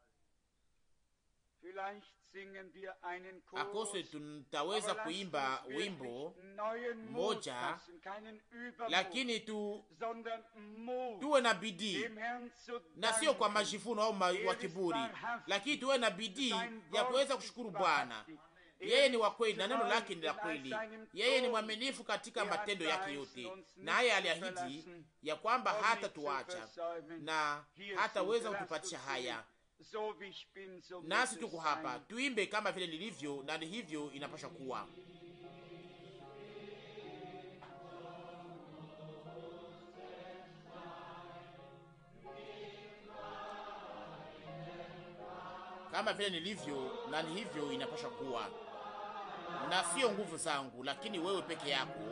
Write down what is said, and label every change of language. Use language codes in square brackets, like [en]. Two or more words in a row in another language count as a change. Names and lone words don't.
[sw] Akose tutaweza kuimba wimbo moja, lakini tuwe na bidii, na sio kwa majivuno au wa kiburi, lakini tuwe na bidii ya kuweza kushukuru Bwana. Yeye ni wa kweli na neno lake ni la kweli. Yeye ni mwaminifu katika matendo yake yote, naye aliahidi ya kwamba hata tuacha na hataweza kutupatisha haya. [de] So wie ich bin, so muss [sw] nasi [de] es [sw] tuko hapa, [de] sein. [sw] tuimbe kama vile nilivyo, na hivyo inapasha kuwa. Kama vile nilivyo, na hivyo inapasha kuwa, na sio nguvu zangu, lakini wewe peke yako.